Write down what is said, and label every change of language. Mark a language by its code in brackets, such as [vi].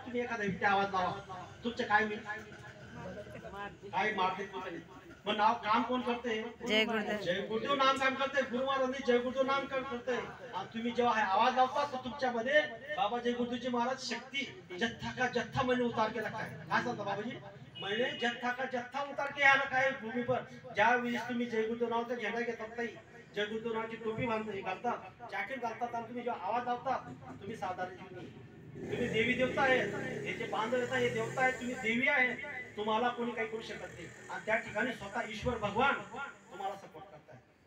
[mr] तुम्ही एखादा व्यक्ती आवाज लावा, तुमचं काय होईल? काय मारते? मग नाव काम कोण करते? जय गुरुदेव. जय गुरुदेव नाम काम करते, गुरु महाराजांनी जय गुरुदेव नाम काम करते. आणि तुम्ही जेव्हा आवाज लावता तर तुमच्यामध्ये बाबा जय गुरुजी महाराज शक्ती [hi] जत्था का जत्था मैंने उतार के रखा है. [mr] काय सांगता बाबाजी? [hi] मैंने जत्था का जत्था उतार के यहाँ रखा है भूमी पर. [mr] ज्या वेळेस तुम्ही जय गुरुदेव नावाचा झेंडा घेतात ताई, जय गुरुदेव नावाची टोपी घालतात, जॅकेट घालतात, आणि तुम्ही जेव्हा आवाज लावतात तुम्ही साधारण जीव नाही. तुम्ही देवी देवता आहे, हे जे बांधव येतात हे देवता आहे, तुम्ही देवी आहे, तुम्हाला कोणी काही करू शकत नाही. आणि त्या ठिकाणी स्वतः ईश्वर भगवान तुम्हाला सपोर्ट करताय.